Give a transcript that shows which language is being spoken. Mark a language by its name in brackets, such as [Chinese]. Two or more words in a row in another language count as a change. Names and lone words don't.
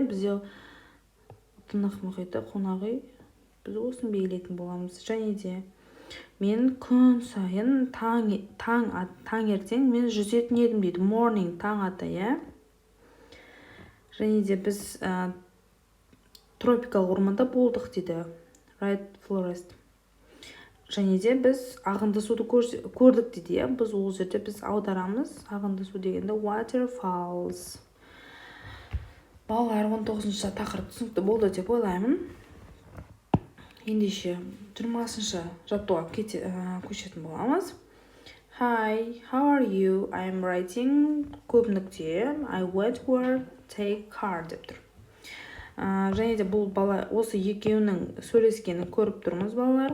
[Kazakh] Бізде тынық мұхиты қонақ үй, біз осыны белгілейтін боламыз. Және де мен күн сайын таңертең мен жүзетін едім дейді. Morning, таң ата, Және де біз тропикалық орманда болдық дейді. [English] Right forest. [Kazakh] Және де біз ағынды суды көрдік дейді. Біз ол жерде біз аударамыз. Ағынды су дегенде waterfalls. Балалар 19-ші тақырып түсінікті болды деп ойлаймын. Ендеше 20-ші жаттығуға көшетін боламыз. [English] Hi, how are you? I'm writing [Kazakh] көп нүкте. [English] I went where take car [Kazakh] деп тұр. Және де бұл бала осы екеуінің сөйлескенін көріп тұрмыз балалар.